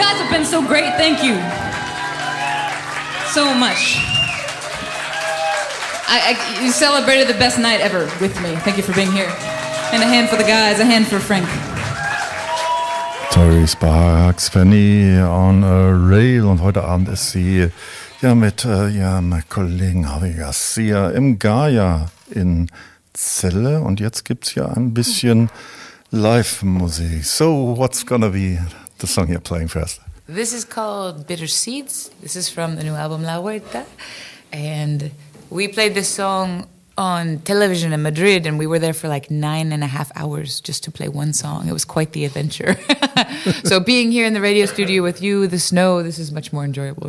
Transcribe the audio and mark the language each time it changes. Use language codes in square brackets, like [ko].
[en] been so great. Thank you so much. You celebrated the best night ever with me. Thank you for being here. And a hand for the guys, a hand for Frank. Tori Sparks, Fanny on a Rail. [de] Und heute Abend ist sie ja mit ihrem Kollegen Javi Garcia im Gaia in Celle. Und jetzt gibt's ja ein bisschen Live-Musik. [en] So, what's gonna be the song you're playing first? This is called Bitter Seeds. This is from the new album La Huerta. And we played this song on television in Madrid, and we were there for like 9.5 hours just to play one song. It was quite the adventure. So being here in the radio studio with you, the snow, this is much more enjoyable.